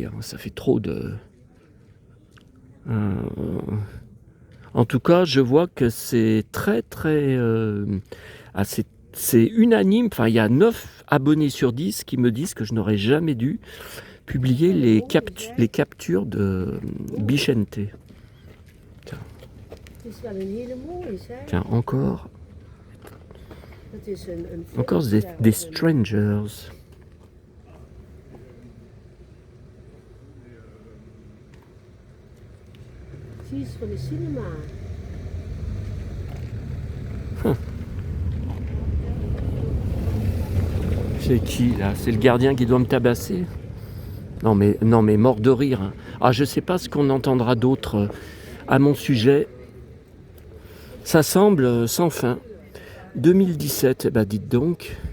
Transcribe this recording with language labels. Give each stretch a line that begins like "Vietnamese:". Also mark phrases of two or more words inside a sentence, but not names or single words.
French: Hein. Ça fait trop de... En tout cas, je vois que c'est très c'est unanime. Enfin, il y a 9 abonnés sur 10 qui me disent que je n'aurais jamais dû publier les captures de Bichente.
Dutch: Het is wel een hele mooie, zeg.
French: Tiens, encore
Dutch: Het is een
French: des strangers.
Dutch: Zie eens van de cinema.
French: C'est qui là? C'est le gardien qui doit me tabasser? Non mais mort de rire. Hein. Ah, je sais pas ce qu'on entendra d'autre à mon sujet. Ça semble sans fin. 2017, bah dites donc.